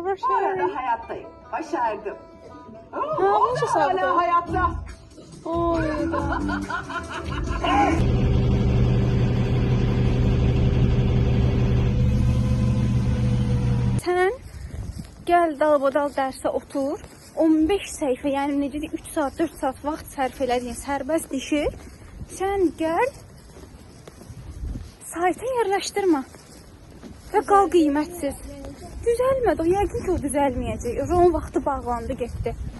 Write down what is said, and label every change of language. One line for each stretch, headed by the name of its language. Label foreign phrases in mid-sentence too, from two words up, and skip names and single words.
Turkish: Bu arada hayattayım. Başardım. Ha, O nasıl da sağlıklı? hala hayatta.
Azerbaijani: Sen gel dalbadal dərsə otur. 15 səhifə, yəni necə deyim, 3 saat, 4 saat vaxt sərf elədiyin sərbəst işi sən gəl sayta yerləşdirmə və qal qiymətsiz. Düzəlmədi, o yəqin ki o düzəlməyəcək. Onun vaxtı bağlandı, getdi.